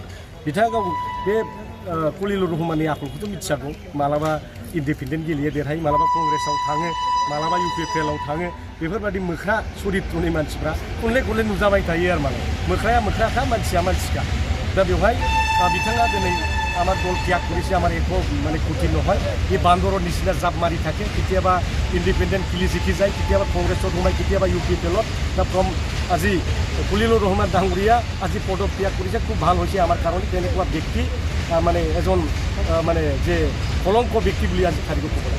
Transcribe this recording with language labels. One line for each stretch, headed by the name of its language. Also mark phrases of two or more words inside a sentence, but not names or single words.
Bodo: बिथाङा गाव बे खलिलुर रहमाननि आखलखौथ' मिथियागौ। मालाबा इन्डिपेन्डेन्ट गेलेयो देरहायो, मालाबा कंग्रेसआव थाङो, मालाबा इउपिपिएलआव थाङो। बेफोरबायदि मोख्रा चरित्रनि मानसिफ्रा खनले खनले नुजाबाय थायो आरो माने मोख्राया मोख्राखा, मानसिया मानसिखा। दा बेवहाय बिथाङा दिनै
Assamese: আমার দল ত্যাগ করেছে, আমার একো মানে কঠিন নহয়। এই বান্দৰৰ নিচিনা জাপ মাৰি থাকে, কেতিয়াবা ইণ্ডিপেণ্ডেণ্ট খেলি জিকি যায়, কেতিয়াবা কংগ্ৰেছত সোমায়, কেতিয়াবা ইউপিপিএলত। दा আজি খলিলুৰ ৰহমান ডাঙৰীয়া আজি পদত্যাগ কৰিছে, খুব ভাল হৈছে আমাৰ কাৰণে। তেনেকুৱা ব্যক্তি মানে এজন মানে যে কলংক ব্যক্তি বুলি আজি খাৰিব ক'ব লাগে।